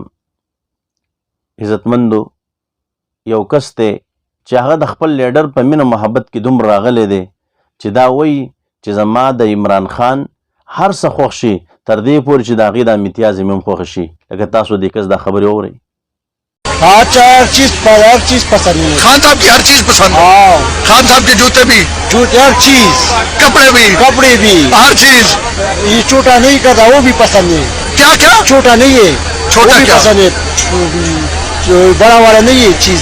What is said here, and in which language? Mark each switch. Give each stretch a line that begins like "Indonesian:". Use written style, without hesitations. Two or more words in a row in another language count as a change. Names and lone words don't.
Pashto: عزتمندو، یو کس ته چې هغه د خپل لیډر په مینه محبت کې دومره راغلی دی چې دا وایي چې زما د عمران خان هر څه خوښ شي تر دې پورې چې د هغې د امتیاز هم خوښ شي. لکه تاسو دې کس دا خبرې واورئ.
Urdu: ہر چیز پسند ہے. خان صاحب کی ہر چیز پسند ہے. خان صاحب کے جوتے بھی, ہر چیز, کپڑے بھی، ہر چیز. یہ چھوٹا نہیں کرتا، وہ بھی پسند ہے. کیا کیا چھوٹا نہیں ہے, چھوٹا وہ بھی کیا? پسند ہے۔ بڑا والا نہیں ہے چیز.